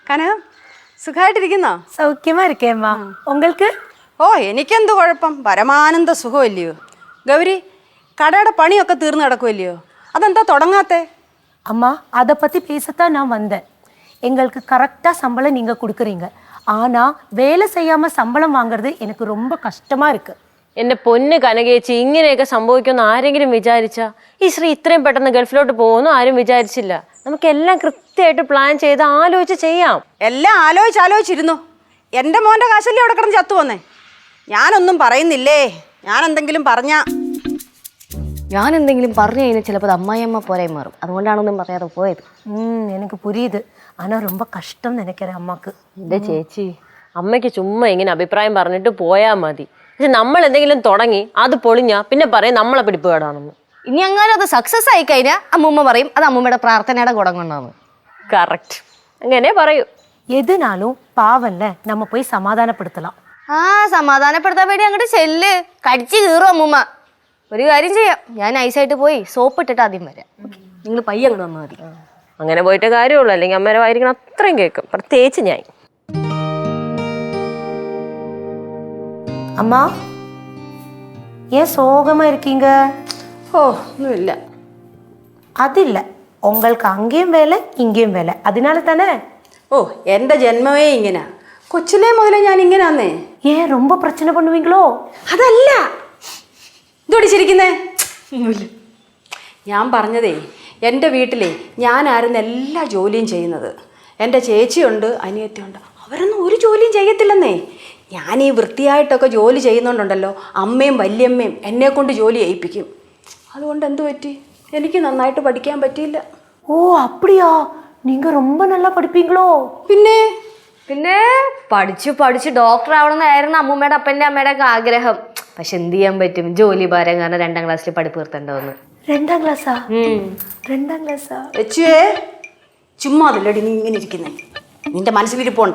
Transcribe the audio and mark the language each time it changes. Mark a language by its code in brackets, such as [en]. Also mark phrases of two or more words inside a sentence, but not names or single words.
[ml] കനകം സുഖമായിട്ടിരിക്കുന്നോ? [ta] சௌக்கியமா இருக்கேம்மா. உங்களுக்கு? [ml] ഓ എനിക്കെന്ത് കുഴപ്പം, പരമാനന്ദ സുഖമല്ലയോ. ഗൗരി, കടയുടെ പണിയൊക്കെ തീർന്നു കിടക്കുമല്ലയോ, അതെന്താ തുടങ്ങാത്തേ? [ta] அம்மா அதை பற்றி பேசத்தான் நான் வந்தேன். எங்களுக்கு கரெக்டாக சம்பளம் நீங்கள் கொடுக்குறீங்க. ஆனால் வேலை செய்யாமல் சம்பளம் வாங்குறது எனக்கு ரொம்ப கஷ்டமாக இருக்குது. [ml] എൻ്റെ പൊന്ന് കനകേച്ചി, ഇങ്ങനെയൊക്കെ സംഭവിക്കുമെന്ന് ആരെങ്കിലും വിചാരിച്ചാ? ഈ ശ്രീ ഇത്രയും പെട്ടെന്ന് ഗൾഫിലോട്ട് പോകുമെന്ന് ആരും വിചാരിച്ചില്ല. നമുക്കെല്ലാം കൃത്യമായിട്ട് പ്ലാൻ ചെയ്ത് ആലോചിച്ച് ചെയ്യാം. എല്ലാം ആലോചിച്ചിരുന്നു. എൻ്റെ മോൻ്റെ കാശല്ലേ അവിടെ കിടന്ന് ചത്തു വന്നേ. ഞാനൊന്നും പറയുന്നില്ലേ, ഞാനെന്തെങ്കിലും പറഞ്ഞു കഴിഞ്ഞാൽ ചിലപ്പോൾ അമ്മായിയമ്മ പോലെ മാറും. അതുകൊണ്ടാണൊന്നും പറയാതെ പോയത്. [ta] எனக்கு புரியுது. ஆனால் ரொம்ப கஷ்டம் நினைக்கிறேன் அம்மாக்கு. [ml] എൻ്റെ ചേച്ചി, അമ്മയ്ക്ക് ചുമ്മാ ഇങ്ങനെ അഭിപ്രായം പറഞ്ഞിട്ട് പോയാൽ മതി. പക്ഷെ നമ്മൾ എന്തെങ്കിലും തുടങ്ങി അത് പൊളിഞ്ഞാൽ പിന്നെ പറയും നമ്മളെ പിടിപ്പുകേടാണെന്ന്. ഇനി അങ്ങനെ അത് സക്സസ് ആയി കഴിഞ്ഞാൽ അമ്മൂമ്മ പറയും അത് അമ്മൂമ്മയുടെ പ്രാർത്ഥനയുടെ ഗുണം കൊണ്ടാണ്. കറക്റ്റ്, അങ്ങനെ പറയൂ. [ta] எதுனாலும் பாவம்ல, நம்ம போய் சமாதானப்படுத்தலாம். [ml] സമാധാനപ്പെടുത്താൻ വേണ്ടി അങ്ങോട്ട് ചെല്ല്, കടിച്ചു കീറും അമ്മൂമ്മ. ഒരു കാര്യം ചെയ്യാം, ഞാൻ ഐസായിട്ട് പോയി സോപ്പ് ഇട്ടിട്ട് ആദ്യം വരാം. നിങ്ങൾ പയ്യെ അങ്ങോട്ട് വന്നാൽ മതി. അങ്ങനെ പോയിട്ട് കാര്യമുള്ളൂ, അല്ലെങ്കിൽ അമ്മേരെ വായിരിക്കണം അത്രയും കേൾക്കും, പ്രത്യേകിച്ച് ഞാൻ. [ta] அம்மா ஏன் சோகமாக இருக்கீங்க? ஓ ஒன்றும். அதில்லை, உங்களுக்கு அங்கேயும் வேலை இங்கேயும் வேலை, அதனால தானே. [ml] ഓ എൻ്റെ ജന്മമേ ഇങ്ങനെ, കൊച്ചിലേ മുതലേ ഞാൻ ഇങ്ങനാന്നേ. [ta] ஏன் ரொம்ப பிரச்சனை பண்ணுவீங்களோ? [ml] അതല്ല, ഇതോടിച്ചിരിക്കുന്നേ ഒന്നുമില്ല. ഞാൻ പറഞ്ഞതേ, എൻ്റെ വീട്ടിലെ ഞാനായിരുന്നു എല്ലാ ജോലിയും ചെയ്യുന്നത്. എൻ്റെ ചേച്ചിയുണ്ട്, അനിയത്തിയുണ്ട്, അവരൊന്നും ഒരു ജോലിയും ചെയ്യത്തില്ലെന്നേ. ഞാൻ ഈ വൃത്തിയായിട്ടൊക്കെ ജോലി ചെയ്യുന്നുണ്ടല്ലോ, അമ്മയും വല്യമ്മയും എന്നെ കൊണ്ട് ജോലി ചെയ്യിപ്പിക്കും. അതുകൊണ്ട് എന്തു പറ്റി, എനിക്ക് നന്നായിട്ട് പഠിക്കാൻ പറ്റിയില്ല. [ta] ഓ அப்படியா? நீங்க ரொம்ப நல்லா படிப்பீங்களோ? [ml] പിന്നെ പഠിച്ച് ഡോക്ടർ ആവണമെന്നായിരുന്നു അമ്മൂമ്മയുടെ അപ്പൻ്റെ അമ്മയുടെ ഒക്കെ ആഗ്രഹം. പക്ഷെ എന്ത് ചെയ്യാൻ പറ്റും, ജോലി ഭാരം കാരണം 2ാം ക്ലാസ്സിൽ പഠിപ്പ് നിർത്തേണ്ടതെന്ന്. 2ാം ക്ലാസ്സാ? 2ാം ക്ലാസ്സാ? വെച്ചുവേ ചുമ്മാ അതല്ലടി നീ ഇങ്ങനെ ഇരിക്കുന്നേ, നിന്റെ മനസ്സിലിരിപ്പുണ്ട.